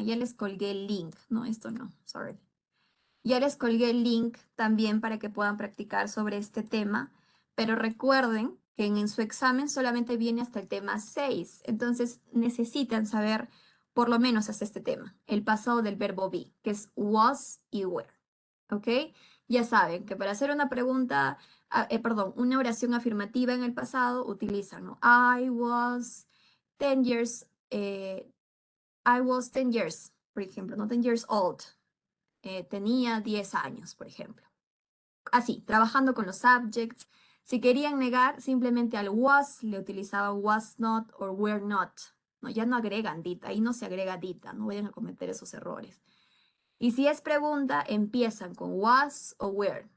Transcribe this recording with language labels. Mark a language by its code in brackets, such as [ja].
[es] Ya les colgué el link. No, esto no, sorry. Ya les colgué el link también para que puedan practicar sobre este tema, pero recuerden que en su examen solamente viene hasta el tema 6, entonces necesitan saber por lo menos hasta este tema, el pasado del verbo be, que es was y were, ¿ok? Ya saben que para hacer una pregunta, perdón, una oración afirmativa en el pasado utilizan, ¿no? [en] I was 10 years, I was 10 years, [es] por ejemplo, no [en] 10 years old. [es] Tenía 10 años, por ejemplo. Así, trabajando con los subjects. Si querían negar, simplemente al was le utilizaban [en] was not or were not. [es] No, ya no agregan did, ahí no se agrega did, no vayan a cometer esos errores. Y si es pregunta, empiezan con was o where.